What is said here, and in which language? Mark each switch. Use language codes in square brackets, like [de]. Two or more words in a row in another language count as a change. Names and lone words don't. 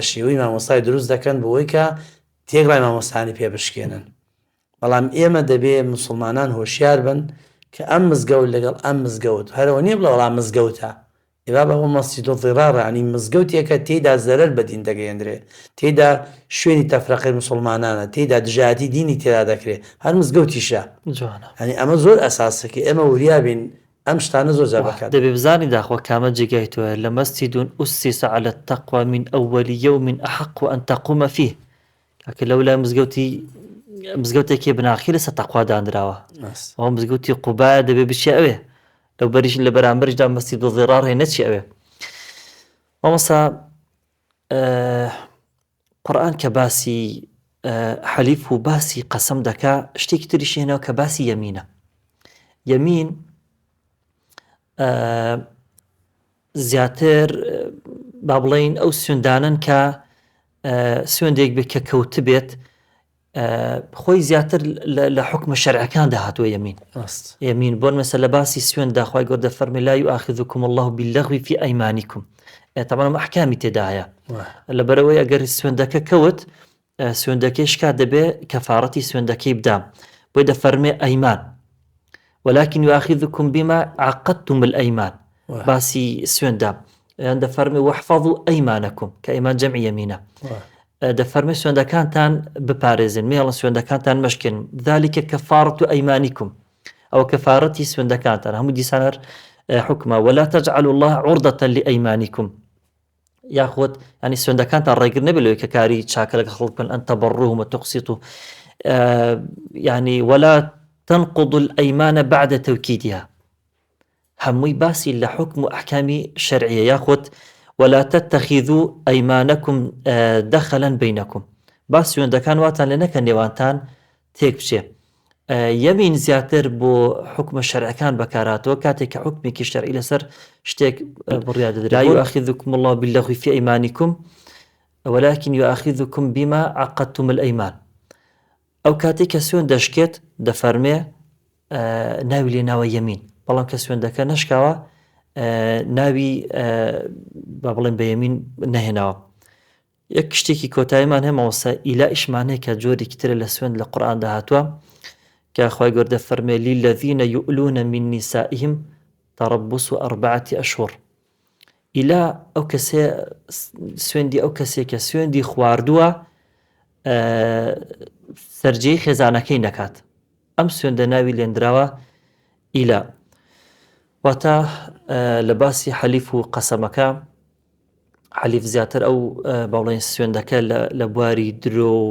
[ckb] شێوەی مامۆستای دروست دەکەن بۆەوەی کە تێگڵای مامۆستانی پێ بشکێنن بەڵام ئێمە دەبێ موسڵمانان هۆشیار بن کە ئەم مزگەوت لەگەڵ ئەم مزگەوت هەرەوە نییە بڵە وەڵام مزگەوتە ئێبا بە ئەو مەسجید الضرارە ینی مزگەوتێکە تێیدا زەرەر بە دین دەگەیەندرێ تێیدا شوێنی تەفرەقەی موسڵمانانە تێیدا دژاتی دینی تێدا دەکرێت هەر مزگەوتیشە ینی ئەمە زۆر ئەساسەکە ئێمە وریابین ئەم شتانە زۆر جار بەکات دەبێ بزانی داخوا کامە جێگای تۆە لە مەسجد [ar] ئوسس على التقوى من أول يوم أحق أن تقوم فيه [ckb] کە لەولای مزگەوتێکی بناخی لەسەر تەقوا دانراوە ئەو مزگەوتی قوبایە دەبێ بچێ ئەوێ لەو بەریش لە بەرامبەرشدا [ar] مەسجد الضرار [ckb] هەیە نەچی ئەوێ مامۆستا قورئان کە باسی حەلیف و باسی قەسەم دەکا شتێکی تریش هێنەوە کە باسی یەمینە یەمین زیاتر با بڵێین ئەو سوێندانن کە سوێندێک بێت کە کەوت بێت خۆی زیاتر لە حکمە شەرعەکان داهاتوە یەمین بۆن مەسە لە باسی سوێن داخوای گەوردە فەرمی [ar] لا یؤاخذکم الله باللغو في أیمانکم [ckb] تەمەنم ئەحکامی تێدا هەیە لەبەرەوەی ئەگەر سوێندەکە کەوت سوێندەکەی شکات دەبێ کەفارەتی سوێندەکەی بدام بۆی دەفەرمێ [ar] ئەیمان ولكن يؤاخذكم بما عقدتم الأيمان [ckb] باسی سوێندا دەفەرمێ [ar] واحفظوا أيمانكم [ckb] کە ئەیمان جەمعی یەمینە دەفەرمێ سوێندەکانتان بپارێزن مێڵە سوێندەکانتان مەشکن [ar] ذلك كفارة أيمانكم [ckb] ئەو کەفارەتی سوێندەکانتان هەموو دیسان هەر حکمە [ar] ولا تجعلوا الله عرضة لأيمانكم [ckb] یاخود ینی سوێندەکانتان ڕێگر نەبێت لەوەی کە کاری چاکە لەگە خەڵک بن [ar] ئەن تەبەڕوهم وتقسطوا يعني ولا تنقض الأيمان بعد توكيدها [ckb] هەمووی باسی لە حکم و ئەحکامی شەرعیە یاخود [ar] ولا تتخذوا أيمانكم دخلا بينكم [ckb] باس سوێندەکان واتان لێ نەکە نێوانتان تێک بچێ یەمین زیاتر بۆ حکمە شەرعەکان بەکارهاتەوە کاتێک کە حکمێکی شەرعی لەسەر شتێک بڕیار دەدرێت [ar] لا يؤاخذكم الله باللغو في أيمانكم ولكن يؤاخذكم بما عقدتم الأيمان [ckb] ئەو کاتێک کە سوێن دەشکێت دەفەرمێ ناوی لێ ناوە یەمین بەڵام کە سوێندەکە نەشکاوە ناوی با بڵێن بە یەمین نەهێناوە یەک شتێکی کۆتاییمان هەمەوەسە ئیلائیشمان هەیە کە جۆرێکی ترە لە سوێند لە قورئان داهاتووە کە خوای گەوردە فەرمێ [ar] للذین یؤلون من نسائهم تربص 4 أشهر [ckb] ئیلا ئەو کەسێ سوێندی ئەو کەسێک کە سوێندی خواردووە سەرجەی خێزانەکەی نەکات ئەم سوێندە ناوی لێنراوە ئیلا واتە لە باسی حەلیف و قەسەمەکە حەلیف زیاتر ئەو باڵێن سوێندەکە لە بواری درۆ و